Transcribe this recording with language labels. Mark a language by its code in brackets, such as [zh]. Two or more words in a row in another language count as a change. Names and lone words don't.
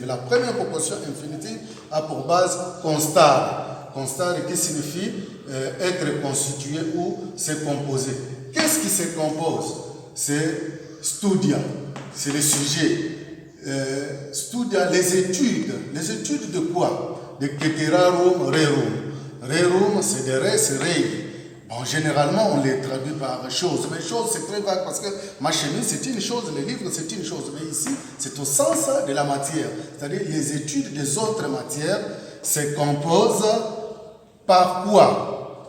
[fr] La première proposition infinitive a pour base constare. Constare qui signifie être constitué ou se composer. Qu'est-ce qui se compose? C'est studia, c'est le sujet. Studia, les études. Les études de quoi? [la] De ceterarum rerum. Rerum, [fr] c'est de [la] res rei. [fr] Bon, généralement, on les traduit par chose. Mais chose, c'est très vague parce que ma chemise, c'est une chose, les livres, c'est une chose. Mais ici, c'est au sens de la matière. C'est-à-dire, les études des autres matières se composent par quoi?